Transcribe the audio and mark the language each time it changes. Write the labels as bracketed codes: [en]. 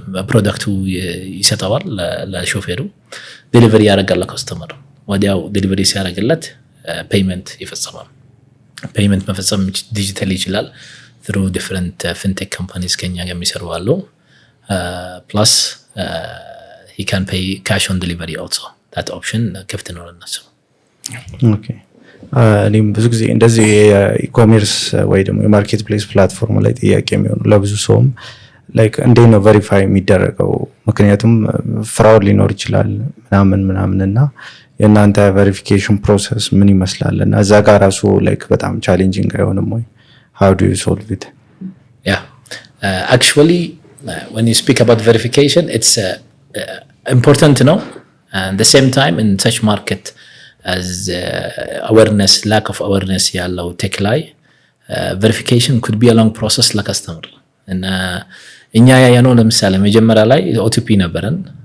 [en] product [am] ይሰጣዋል ለሾፌሩ [en] delivery [am] ያደርጋል ለከስተመር ወዲያው [en] delivery [am] ሲያደርግለት [en] payment [am] ይፈጽማል [en] payment [am] መፈጸም ዲጂታሊ ይችላል [en] through different fintech companies [am] ከኛ ጋር የሚሰሩ አሉ [en] plus he can pay cash on delivery also that option [am] ክፍት ነው ለነሱ okay እኔም ብዙ ጊዜ እንደዚህ የኢኮሜርስ ወይ ደግሞ የማርኬት ፕሌስ ፕላትፎርም ላይ ጥያቄ የሚሆኑ ለብዙ ሰውም like እንዴት ነው ቬሪፋይ የሚደረገው ምክንያቱም ፍራውድ ሊኖር ይችላል ምናምንና የናንተ ቬሪፊኬሽን ፕሮሰስ ምን ይመስላል እና እዛ ጋር ራሱ like በጣም ቻሌንጂንግ አይሆንም ወይ [en] how do you solve it yeah actually when you speak about verification it's important to know and the same time in such market as awareness lack of awareness [am] ያለው [en] ቴክ ላይ verification could be a long process [am] ለከስተመር እና እኛ ያያነው ለምሳሌ መጀመሪያ ላይ OTP ነበረን